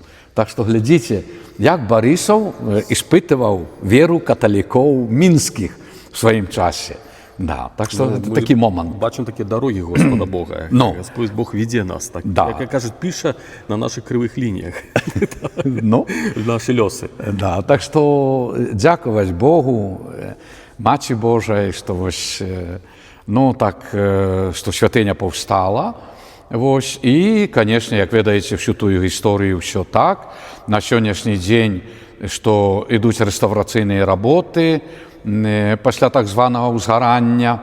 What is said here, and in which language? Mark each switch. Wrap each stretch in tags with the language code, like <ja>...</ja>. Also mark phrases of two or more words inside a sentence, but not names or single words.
<uk>Так що глядіть, як Борисов іспитував віру католиків мінських в своєму часі. Да, так що це такий момент. Бачимо такі дороги Господа Бога. Ну. Господь Бог веде нас. Так, Да. як кажуть, пише на наших кривих лініях. Ну, Наші льоси. да, так що дякувати Богу.</uk> <be>Маці Божай, што вось, ну, так, што святыня паўстала. Вось, і, канешне, як ведаеце, всю тую гісторыю ўсё так. На сённяшні дзень, што ідуць рэстаўрацыйныя работы пасля так званага ўзгарання.</be>